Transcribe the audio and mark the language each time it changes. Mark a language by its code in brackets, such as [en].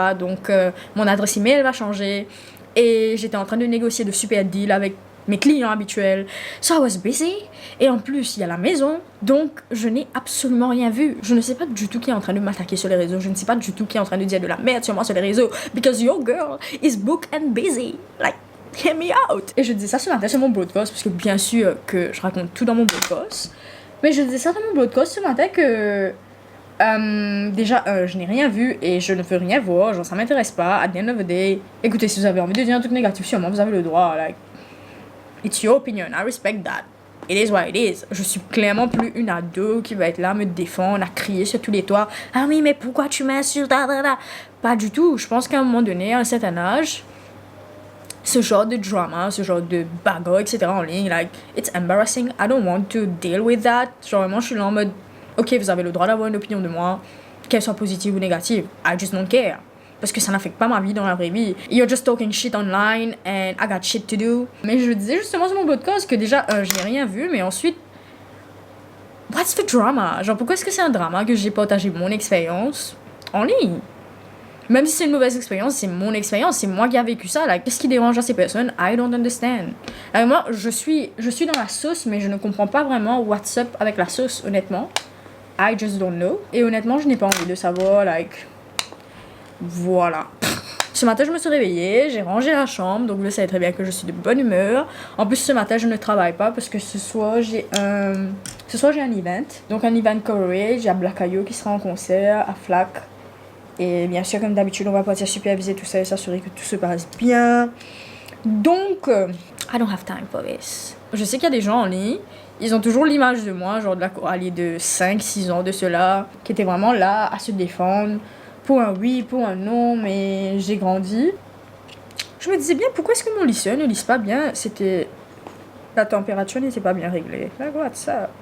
[fr] Donc mon adresse email va changer. Et j'étais en train de négocier de super deals avec mes clients habituels. [en] So I was busy. [fr] Et en plus, il y a la maison. Donc, je n'ai absolument rien vu. Je ne sais pas du tout qui est en train de m'attaquer sur les réseaux. Je ne sais pas du tout qui est en train de dire de la merde sur moi sur les réseaux. [en] Because your girl is booked and busy. Like, hear me out. [fr] Et je disais ça ce matin sur mon broadcast. Parce que bien sûr que je raconte tout dans mon broadcast. Mais je disais ça dans mon broadcast ce matin que... déjà, je n'ai rien vu et je ne veux rien voir, genre ça m'intéresse pas. [en] At the end of the day, [fr] écoutez, si vous avez envie de dire un truc négatif sur moi, vous avez le droit. [en] Like, it's your opinion, I respect that. It is what it is. [fr] Je suis clairement plus une ado qui va être là, me défendre, à crier sur tous les toits. Ah oui, mais pourquoi tu m'insultes? Pas du tout. Je pense qu'à un moment donné, à un certain âge, ce genre de drama, ce genre de bagarre, etc. en ligne, [en] like, it's embarrassing. I don't want to deal with that. [fr] Genre, vraiment, je suis là en mode. Ok, vous avez le droit d'avoir une opinion de moi, qu'elle soit positive ou négative. [en] I just don't care. [fr] Parce que ça n'affecte pas ma vie dans la vraie vie. [en] You're just talking shit online and I got shit to do. [fr] Mais je disais justement sur mon podcast que déjà, je n'ai rien vu, mais ensuite, [en] what's the drama? [fr] Genre, pourquoi est-ce que c'est un drama que j'ai partagé mon expérience en ligne? Même si c'est une mauvaise expérience, c'est mon expérience, c'est moi qui ai vécu ça. Like, qu'est-ce qui dérange à ces personnes? [en] I don't understand. [fr] Like, moi, je suis dans la sauce, mais je ne comprends pas vraiment [en] what's up [fr] avec la sauce, honnêtement. [en] I just don't know. [fr] Et honnêtement, je n'ai pas envie de savoir, like... Voilà. Ce matin, je me suis réveillée, j'ai rangé la chambre, donc vous savez très bien que je suis de bonne humeur. En plus, ce matin, je ne travaille pas parce que ce soir, j'ai un event. Donc, un event coverage, il y a Black Ayo qui sera en concert à Flac. Et bien sûr, comme d'habitude, on va partir superviser tout ça et s'assurer que tout se passe bien. Donc, [en] I don't have time for this. [fr] Je sais qu'il y a des gens en ligne, ils ont toujours l'image de moi, genre de la Coralie de 5-6 ans de cela, qui était vraiment là à se défendre, pour un oui, pour un non, mais j'ai grandi. Je me disais bien, pourquoi est-ce que mon lycéen ne lise pas bien? C'était... La température n'était pas bien réglée. Like, [en] what's [fr] ça?